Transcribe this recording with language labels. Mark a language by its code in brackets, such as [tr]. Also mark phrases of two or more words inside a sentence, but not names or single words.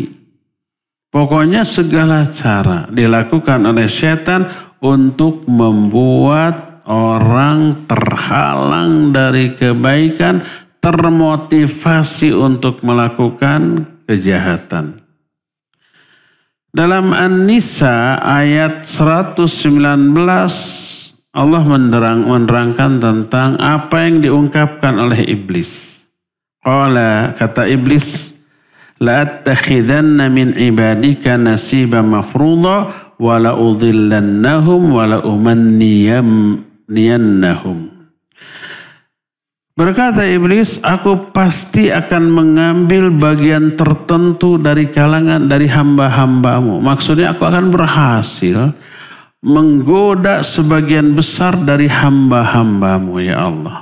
[id] Pokoknya segala cara dilakukan oleh setan untuk membuat orang terhalang dari kebaikan, termotivasi untuk melakukan kejahatan. Dalam An-Nisa ayat 119 Allah menerangkan tentang apa yang diungkapkan oleh iblis. Qala, kata iblis, [ar] لأتخذن من عبادك نصيبا مفروضا ولا لأضلنهم ولا لأمنينهم. [id] Berkata iblis, aku pasti akan mengambil bagian tertentu dari kalangan dari hamba-hambamu. Maksudnya aku akan berhasil menggoda sebagian besar dari hamba-hambamu [ar] ya Allah.